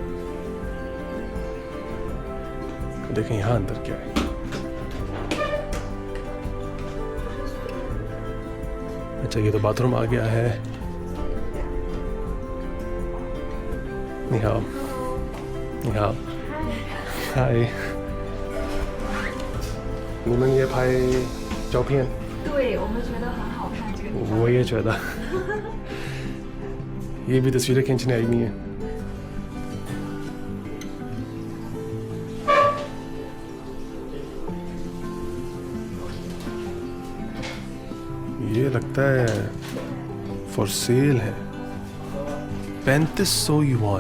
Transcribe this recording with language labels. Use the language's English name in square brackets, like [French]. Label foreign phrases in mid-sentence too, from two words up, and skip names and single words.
[Hindi] तो देखें यहाँ अंदर क्या है। अच्छा, ये तो बाथरूम आ गया है। [Chinese] निहाल निहाल हाय 你们也拍照片？对，我们觉得很好看这个地方。我也觉得 [Hindi] ये भी तस्वीरें खींचने आई हुई हैं। ये लगता है [English] for sale [Hindi] है, 3500 युआन।